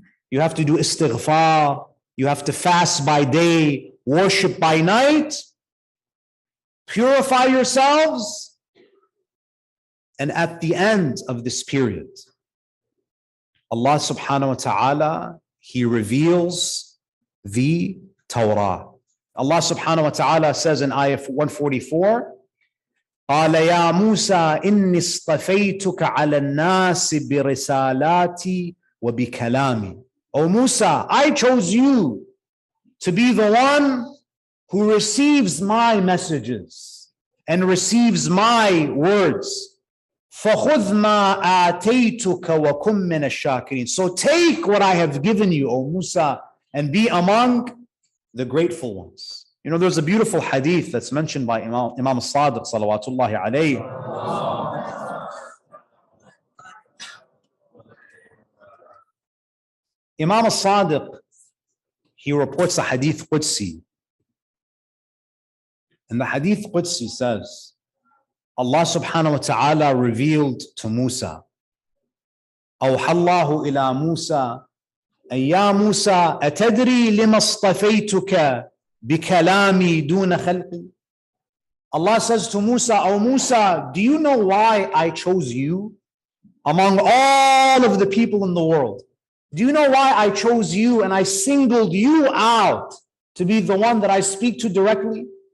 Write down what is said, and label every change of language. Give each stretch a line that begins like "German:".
English: You have to do istighfar, you have to fast by day, worship by night, purify yourselves, and at the end of this period, Allah subhanahu wa ta'ala, He reveals the Torah. Allah subhanahu wa ta'ala says in ayah 144,
Arabic: قال يا موسى إني اصطفيتك على الناس برسالاتي وبكلامي.
English: O Musa, I chose you to be the one who receives my messages and receives my words.
Arabic: فَخُذْ مَا آتَيْتُكَ وَكُمْ مِنَ الشَّاكِرِينَ.
English: So take what I have given you, O Musa, and be among the grateful ones. There's a beautiful hadith that's mentioned by Imam al-Sadiq, salawatullahi alayhi. Imam al-Sadiq, he reports a hadith Qudsi. And the hadith Qudsi says, Allah subhanahu wa ta'ala revealed to Musa,
Arabic: أوحى الله إلى موسى أن يا موسى أتدري لما اصطفيتك بكلامي دون خلقي.
English: Allah says to Musa, O Musa, do you know why I chose you among all of the people in the world? Do you know why I chose you and I singled you out to be the one that I speak to directly?